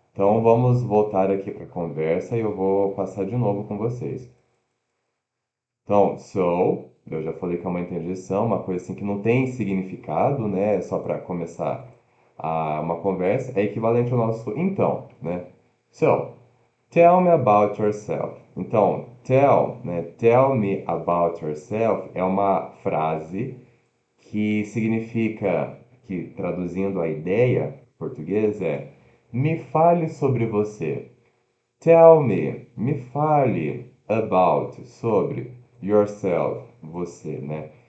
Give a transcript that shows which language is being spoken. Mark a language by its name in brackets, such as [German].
[Portuguese] Então vamos voltar aqui para a conversa e eu vou passar de novo com vocês. Então, so, eu já falei que é uma interjeição, uma coisa assim que não tem significado, né? Só para começar uma conversa, é equivalente ao nosso então, né? [English] So, tell me about yourself. [Portuguese] Então, tell, né? [English] Tell me about yourself [Portuguese] é uma frase que significa, que traduzindo a ideia em português é me fale sobre você. [English] Tell me, [Portuguese] me fale about, sobre yourself, você, né?